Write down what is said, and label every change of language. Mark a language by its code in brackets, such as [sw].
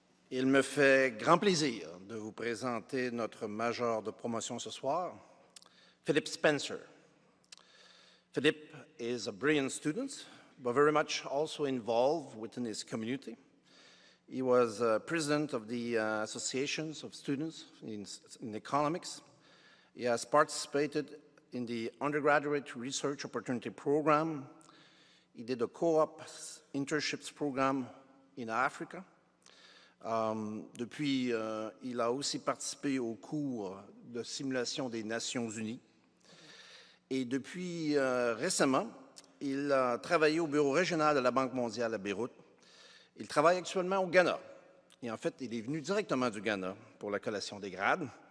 [fr] Il me fait grand plaisir de vous présenter notre major de promotion ce soir, Philip Spencer. [en] Philip is a brilliant student, but very much also involved within his community. He was president of the associations of students in economics. He has participated in the undergraduate research opportunity program. He did a co-op internships program in Africa. [fr] Depuis, il a aussi participé au cours de simulation des Nations Unies. Et depuis récemment, il a travaillé au bureau régional de la Banque mondiale à Beyrouth. Il travaille actuellement au Ghana. Et en fait, il est venu directement du Ghana pour la collation des grades.